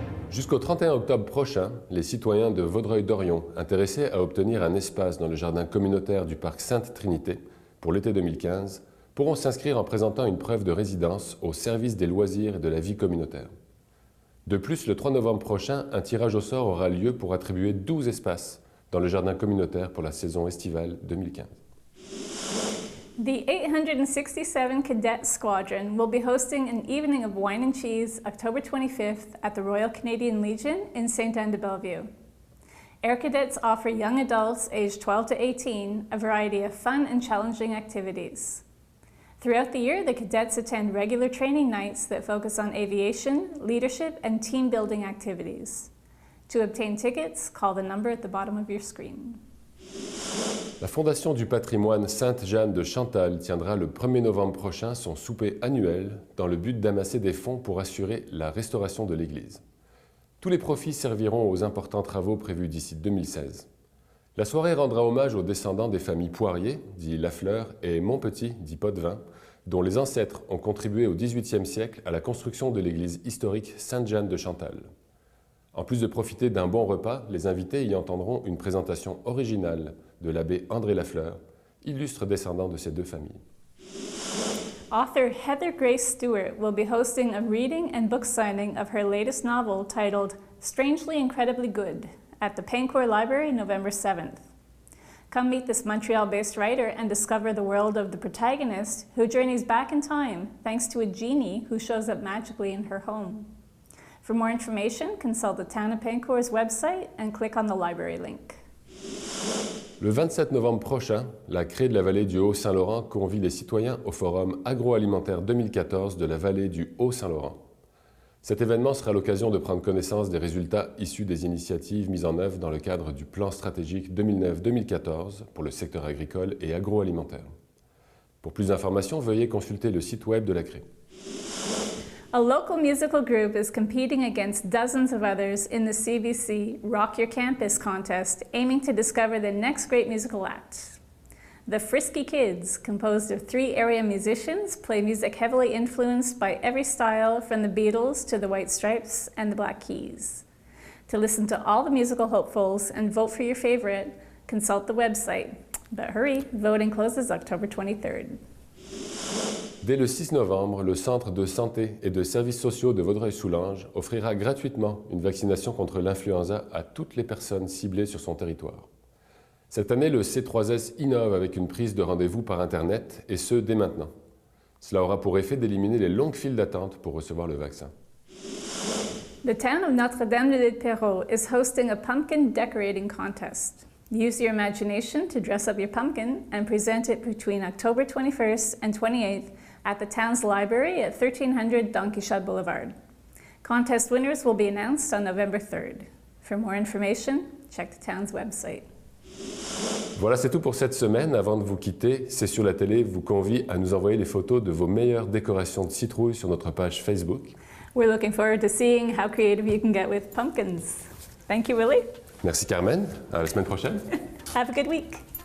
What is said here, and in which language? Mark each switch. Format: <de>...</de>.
<fr>Jusqu'au 31 octobre prochain, les citoyens de Vaudreuil-Dorion intéressés à obtenir un espace dans le jardin communautaire du parc Sainte-Trinité pour l'été 2015 pourront s'inscrire en présentant une preuve de résidence au service des loisirs et de la vie communautaire. De plus, le 3 novembre prochain, un tirage au sort aura lieu pour attribuer 12 espaces dans le jardin communautaire pour la saison estivale 2015.</fr> <en>The 867 Cadet Squadron will be hosting an evening of wine and cheese October 25th at the Royal Canadian Legion in Sainte-Anne-de-Bellevue. Air Cadets offer young adults aged 12 to 18 a variety of fun and challenging activities. Throughout the year, the cadets attend regular training nights that focus on aviation, leadership, and team-building activities. To obtain tickets, call the number at the bottom of your screen.</en> <fr>La Fondation du patrimoine Sainte-Jeanne de Chantal tiendra le 1er novembre prochain son souper annuel dans le but d'amasser des fonds pour assurer la restauration de l'église. Tous les profits serviront aux importants travaux prévus d'ici 2016. La soirée rendra hommage aux descendants des familles Poirier, dit Lafleur, et Montpetit, dit Potvin, dont les ancêtres ont contribué au XVIIIe siècle à la construction de l'église historique Sainte-Jeanne de Chantal. En plus de profiter d'un bon repas, les invités y entendront une présentation originale de l'abbé André Lafleur, illustre descendant de ces deux familles.</fr> <en>Author Heather Grace Stewart will be hosting a reading and book signing of her latest novel titled Strangely Incredibly Good at the Paincourt Library, November 7th. Come meet this Montreal-based writer and discover the world of the protagonist who journeys back in time thanks to a genie who shows up magically in her home. For more information, consult the Town of Paincourt's website and click on the library link.</en> <fr>Le 27 novembre prochain, la CRE de la vallée du Haut-Saint-Laurent convie les citoyens au Forum agroalimentaire 2014 de la vallée du Haut-Saint-Laurent. Cet événement sera l'occasion de prendre connaissance des résultats issus des initiatives mises en œuvre dans le cadre du plan stratégique 2009-2014 pour le secteur agricole et agroalimentaire. Pour plus d'informations, veuillez consulter le site web de la CRE.</fr> <en>A local musical group is competing against dozens of others in the CBC Rock Your Campus contest, aiming to discover the next great musical act. The Frisky Kids, composed of 3 area musicians, play music heavily influenced by every style from the Beatles to the White Stripes and the Black Keys. To listen to all the musical hopefuls and vote for your favorite, consult the website. But hurry, voting closes October 23rd.</en> <fr>Dès le 6 novembre, le Centre de santé et de services sociaux de Vaudreuil-Soulanges offrira gratuitement une vaccination contre l'influenza à toutes les personnes ciblées sur son territoire. Cette année, le C3S innove avec une prise de rendez-vous par Internet, et ce, dès maintenant. Cela aura pour effet d'éliminer les longues files d'attente pour recevoir le vaccin.</fr> <en>The town of Notre-Dame-de-Lille-Perrot is hosting a pumpkin decorating contest. Use your imagination to dress up your pumpkin and present it between October 21st and 28th at the town's library at 1300 Don Quichotte Boulevard. Contest winners will be announced on November 3rd. For more information, check the town's website.</en> <fr>Voilà, c'est tout pour cette semaine. Avant de vous quitter, C'est sur la télé vous convie à nous envoyer les photos de vos meilleures décorations de citrouilles sur notre page Facebook.</fr> <en>We're looking forward to seeing how creative you can get with pumpkins. Thank you, Willie.</en> <fr>Merci Carmen, à la semaine prochaine.</fr> <en>Have a good week.</en>